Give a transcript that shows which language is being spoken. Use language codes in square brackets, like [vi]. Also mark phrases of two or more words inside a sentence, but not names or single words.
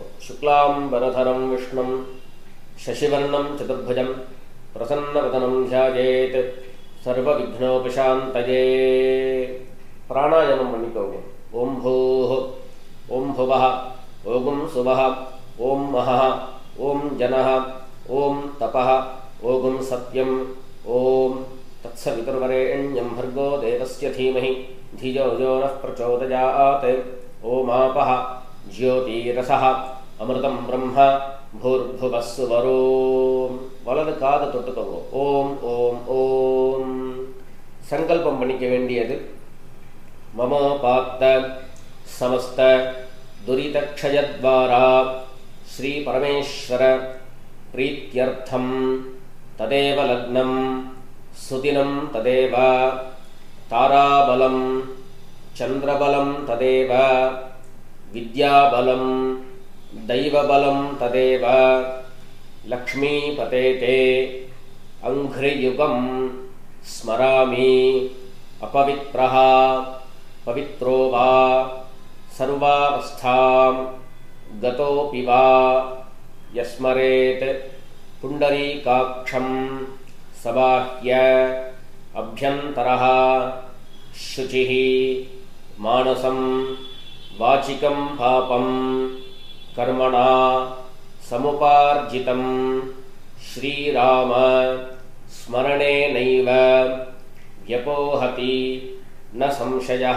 [sa] शुक्लां बरधरं विष्णुं शशिवर्णं चतुर्भुजं प्रसन्नवदनं ध्यायेत् सर्व विघ्नोपशान्तये. [ta] பிராணாயாமம் பண்ணிக்கோங்க. [sa] ओं भूः, ओं भुवः, ओं सुवः, ओं महः, ओं जनः, ओं तपः, ओं सत्यं, ओं तत्सवितुर्वरेण्यं भर्गो देवस्य धीमहि धियो यो नः प्रचोदयात्. ओमापः ज्योतिरसः अमृतं ब्रह्म भूर्भुवः सुवरों. [ta] வலது காது தொட்டுக்கோங்க. [sa] ओं ओं ओं. [ta] சங்கல்பம் பண்ணிக்க வேண்டியது. [sa] ममोपात्त समस्त दुरितक्षयद्वारा श्री परमेश्वर प्रीत्यर्थं तदेव लग्नं सुदिनं तदेव ताराबलं चन्द्रबलं तदेव विद्याबलं दैवबलं तदेव लक्ष्मीपतेते अंघ्रियुगं स्मरामि अपवित्रः पवित्रो वा सर्वावस्थां गतोऽपि वा यस्मरेत् पुण्डरीकाक्षं सबाह्य अभ्यन्तरः शुचिः मानसं वाचिकं पापं कर्मणा समुपार्जितं श्रीराम स्मरणेनैव व्यपोहति न संशयः.